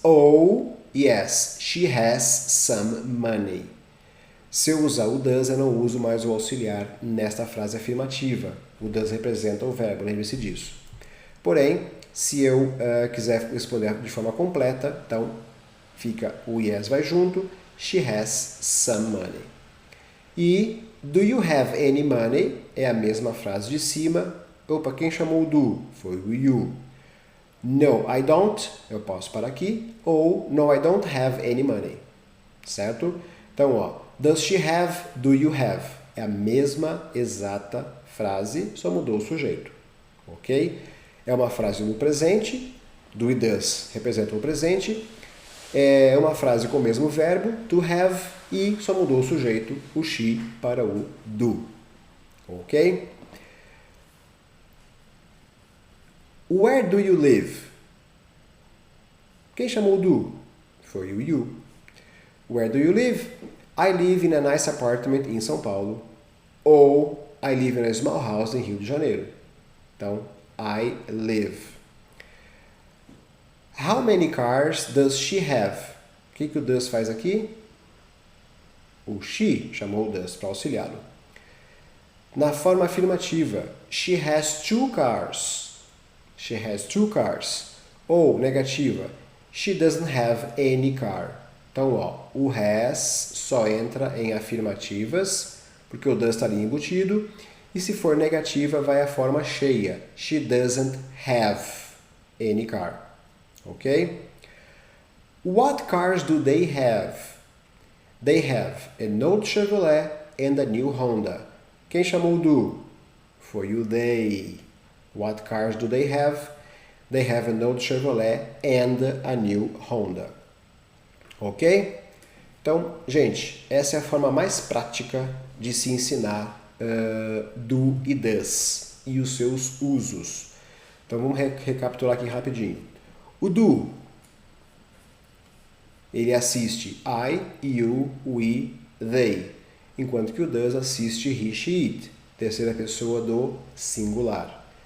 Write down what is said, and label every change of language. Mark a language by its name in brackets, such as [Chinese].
[English] Ou, yes, she has some money. [Portuguese] Se eu usar o does, eu não uso mais o auxiliar nesta frase afirmativa. O does representa o verbo, lembre-se disso. Porém, se eu quiser responder de forma completa, então fica o yes vai junto, [English] she has some money. [Portuguese] E [English] do you have any money [Portuguese] é a mesma frase de cima. Opa, quem chamou o do? Foi o you. [English] No, I don't, [Portuguese] eu posso parar aqui, ou [English] no, I don't have any money. [Portuguese] Certo? [English] Então, ó, does she have, do you have? [Portuguese] É a mesma exata frase, só mudou o sujeito. Ok? É uma frase no presente, do e does representam o presente. É uma frase com o mesmo verbo, to have, e só mudou o sujeito, o she, para o do. Ok? [English] Where do you live? [Portuguese] Quem chamou o do? Foi o you. [English] Where do you live? I live in a nice apartment em São Paulo. Ou I live in a small house em Rio de Janeiro. Então, I live. How many cars does she have? [Portuguese] O que o does faz aqui? O she chamou o does para auxiliá-lo. Na forma afirmativa, [English] she has two cars. She has two cars. Ou negativa, she doesn't have any car. [Portuguese] Então, ó, o has só entra em afirmativas, porque o does está ali embutido. E se for negativa, vai a forma cheia. [English] She doesn't have any car. [Portuguese] Ok? [English] What cars do they have? They have an old Chevrolet and a new Honda. [Portuguese] Quem chamou do? Foi o [English] they. What cars do they have? They have an old Chevrolet and a new Honda. Ok? [Portuguese] Então, gente, essa é a forma mais prática de se ensinar do e does e os seus usos. Então, vamos recapitular aqui rapidinho. O do, ele assiste I, you, we, they, enquanto que o does assiste he, she, it, terceira pessoa do singular.